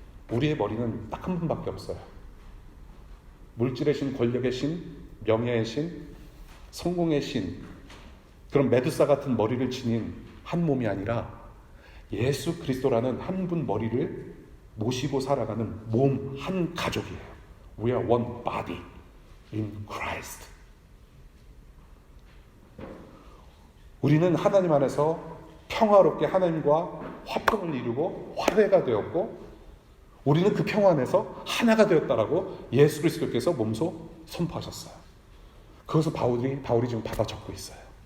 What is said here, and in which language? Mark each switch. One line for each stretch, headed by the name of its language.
Korean: 우리의 머리는 딱 한 분밖에 없어요. 물질의 신, 권력의 신, 명예의 신, 성공의 신, 그런 메두사 같은 머리를 지닌 한 몸이 아니라 예수 그리스도라는 한 분 머리를 모시고 살아가는 몸 한 가족이에요.
English: We are one body in Christ.
Korean: 우리는 하나님 안에서 평화롭게 하나님과 화평을 이루고 화해가 되었고, 우리는 그 평화 안에서 하나가 되었다라고 예수 그리스도께서 몸소 선포하셨어요. 그것을 바울이 지금 받아 적고 있어요.